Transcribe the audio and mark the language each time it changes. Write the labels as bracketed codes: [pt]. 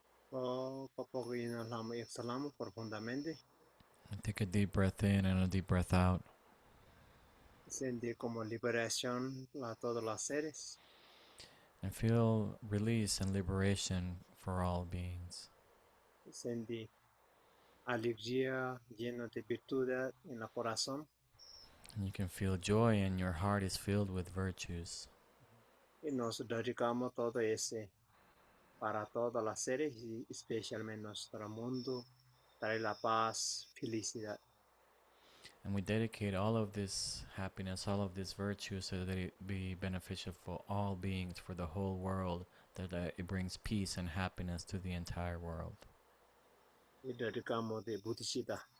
[es] Poco a poco inhalamos y exhalamos profundamente. [en] And take a deep breath in and a deep breath out. [es] Sentir como liberación a todos los seres. [en] And feel release and liberation for all beings. [es] Sentir alegría lleno de virtud en el corazón. [en] And you can feel joy and your heart is filled with virtues. [es] Y nos dedicamos todo ese para todos los seres y especialmente nuestro mundo. Trae la paz, felicidad. [en] And we dedicate all of this happiness, all of this virtue, so that it be beneficial for all beings, for the whole world, that it brings peace and happiness to the entire world. [es] Y dedicamos de bodhicitta.